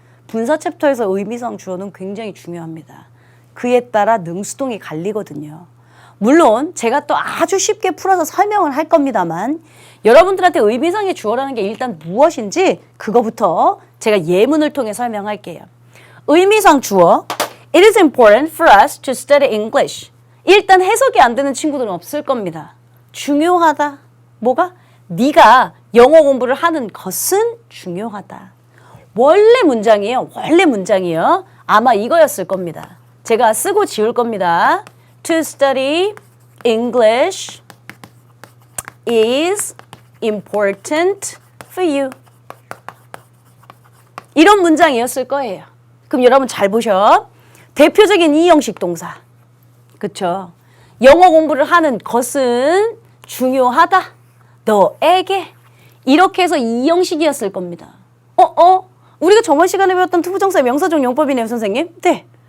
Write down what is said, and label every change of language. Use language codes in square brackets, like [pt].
[ko] 분사 챕터에서 의미상 주어는 굉장히 중요합니다. 그에 따라 능수동이 갈리거든요. 물론 제가 또 아주 쉽게 풀어서 설명을 할 겁니다만 여러분들한테 의미상의 주어라는 게 일단 무엇인지 그거부터 제가 예문을 통해 설명할게요. 의미상 주어 [en] It is important for us to study English. [ko] 일단 해석이 안 되는 친구들은 없을 겁니다. 중요하다. 뭐가? 네가 영어 공부를 하는 것은 중요하다. 원래 문장이에요. 원래 문장이요. 아마 이거였을 겁니다. 제가 쓰고 지울 겁니다. [en] To study English is important for you. [ko] 이런 문장이었을 거예요. 그럼 여러분 잘 보셔. 대표적인 이형식 동사. 그쵸? 영어 공부를 하는 것은 중요하다. 너에게. 이렇게 해서 이형식이었을 겁니다. 우리가 저번 시간에 배웠던 투부정사의 명사적 용법이네요, 선생님. 네.